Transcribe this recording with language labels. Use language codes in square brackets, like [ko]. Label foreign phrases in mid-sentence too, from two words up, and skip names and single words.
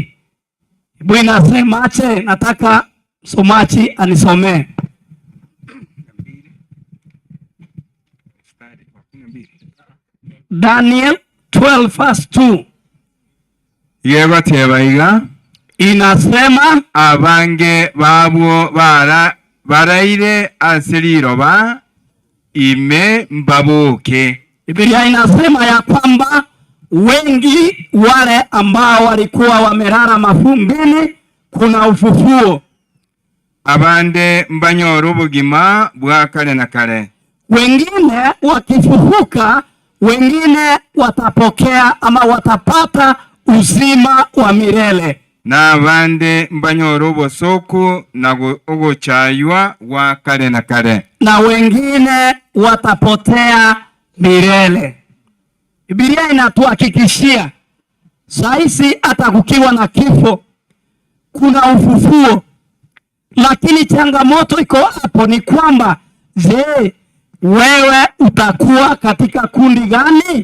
[sw] Biblia inasemaje? Nataka msomaji anisomee. Daniel 12 verse 2. [guz] Yeba tebaiga [sw] inasema [guz] abange babo baraire asiriroba ime mbabuke. [sw] Biblia inasema ya kwamba wengi wale ambao walikuwa wamelala mafumbini kuna ufufuo. [guz] Abande mbanyora ubugima bwa kale na kale. [sw] Wengine wakifufuka, wengine watapokea ama watapata uzima wa milele. [guz] Na abande mbanyora ubusoku na uguchaywa wa kale na kale. [sw] Na wengine watapotea milele. Biblia inatuhakikishia saisi hata kukiwa na kifo kuna ufufuo. Lakini changamoto iko hapo ni kwamba, je, wewe utakuwa katika kundi gani?